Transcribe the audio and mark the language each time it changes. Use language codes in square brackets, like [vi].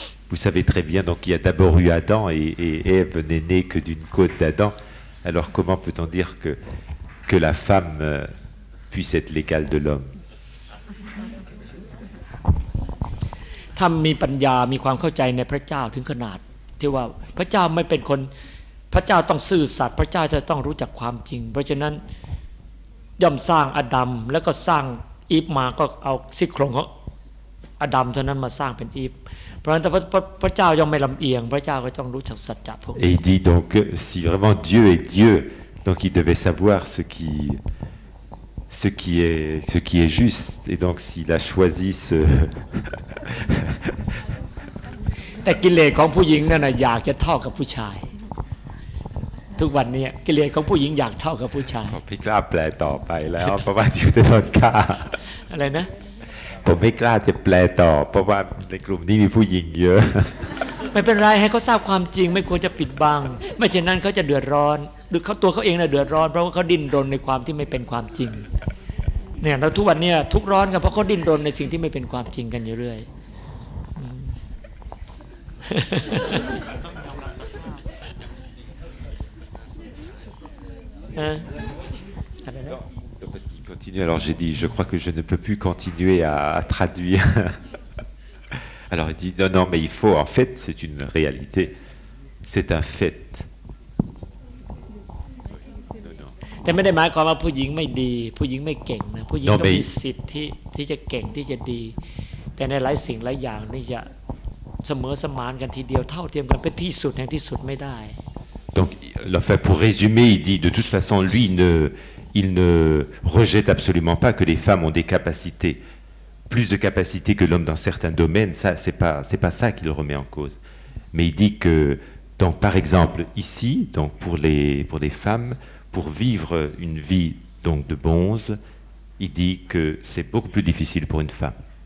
[fr] Vous savez très bien, donc il y a d'abord eu Adam et Ève n'est née que d'une côte d'Adam. Alors comment peut-on dire que la femme puisse être l'égale de l'homme? [th] ถ้ามีปัญญามีความเข้าใจในพระเจ้าถึงขนาดที่ว่าพระเจ้าไม่เป็นคนพระเจ้าต้องซื่อสัตย์พระเจ้าจะต้องรู้จักความจริงเพราะฉะนั้นย่อมสร้างอดัมแล้วก็สร้างอีฟมาก็เอาซี่โครงของอดัมเท่านั้นมาสร้างเป็นอีฟเพราะฉะนั้นพระเจ้าย่อมไม่ลำเอียงพระเจ้าก็ต้องรู้จักสัจจะพวกนี้ [fr] Et il dit donc si vraiment Dieu est Dieu, donc il devait savoir ce qui est juste et donc s'il a choisi ce [th] แต่กิเลสของผู้หญิงนั่นน่ะอยากจะเท่ากับผู้ชายทุกวันนี้กิเลสของผู้หญิงอยากเท่ากับผู้ชาย ผมไม่กล้าแปลต่อไปแล้วเพราะว่าอยู่ในต้นกล้า อะไรนะ ผมไม่กล้าจะแปลต่อเพราะว่าในกลุ่มนี้มีผู้หญิงเยอะ ไม่เป็นไรให้เขาทราบความจริงไม่ควรจะปิดบังไม่เช่นนั้นเขาจะเดือดร้อนหรือเขาตัวเขาเองน่ะเดือดร้อนเพราะว่าเขาดิ้นรนในความที่ไม่เป็นความจริงเนี่ยเราทุกวันนี้ทุกร้อนกันเพราะเขาดิ้นรนในสิ่งที่ไม่เป็นความจริงกันอยู่เรื่อย [fr] Parce qu'il continue, alors j'ai dit, je crois que je ne peux plus continuer à traduire. Alors il dit, non, mais il faut, en fait, c'est une réalité, c'est un fait. [th] แต่ไม่ได้หมายความว่าผู้หญิงไม่ดีผู้หญิงไม่เก่งนะผู้หญิงก็มีสิทธิ์ที่จะเก่งที่จะดีแต่ในหลายสิ่งหลายอย่างนี่จะเสมอสมานกันทีเดียวเท่าเทียมกันเป็นที่สุดแห่งที่สุดไม่ได้ [fr] Donc, enfin, pour résumer, il dit, de toute façon, lui, il ne rejette absolument pas que les femmes ont des capacités, plus de capacités que l'homme dans certains domaines. Ça, c'est pas ça qu'il remet en cause. Mais il dit que, donc, par exemple, ici, donc pour les femmes, pour vivre une vie donc de bonze, il dit que c'est beaucoup plus difficile pour une femme.